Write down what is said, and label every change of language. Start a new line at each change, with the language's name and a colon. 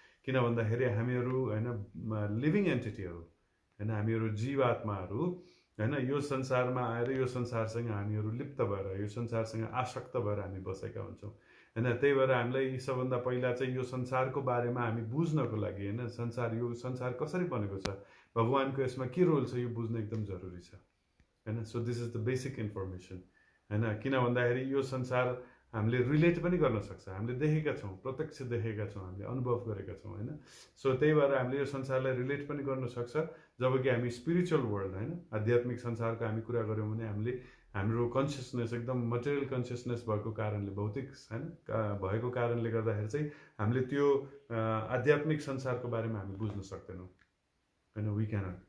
Nepali: किन भन्दाखेरि हामीहरू हैन लिभिङ एन्टिटीहरू हैन, हामीहरू जीवात्माहरू हैन, यो संसारमा आएर यो संसारसँग हामीहरू लिप्त भएर, यो संसारसँग आसक्त भएर हामी बसेका हुन्छौँ हैन। त्यही भएर हामीलाई सबभन्दा पहिला चाहिँ यो संसारको बारेमा हामी बुझ्नको लागि हैन, यो संसार कसरी बनेको छ, भगवानको यसमा के रोल छ, यो बुझ्न एकदम जरुरी छ हैन।
English: So this is the basic information हैन।
Nepali: किन भन्दाखेरि यो संसार हामीले रिलेट पनि गर्न सक्छ, हामीले देखेका छौँ, प्रत्यक्ष देखेका छौँ, हामीले अनुभव गरेका छौँ हैन। सो त्यही भएर हामीले यो संसारलाई रिलेट पनि गर्न सक्छ। जबकि हामी स्पिरिचुअल वर्ल्ड हैन, आध्यात्मिक संसारको हामी कुरा गऱ्यौँ भने हामीले हाम्रो कन्सियसनेस एकदम मटेरियल कन्सियसनेस भएको कारणले, भौतिक हैन भएको कारणले गर्दाखेरि चाहिँ हामीले त्यो आध्यात्मिक संसारको बारेमा हामी बुझ्न सक्दैनौँ हैन,
English: We cannot.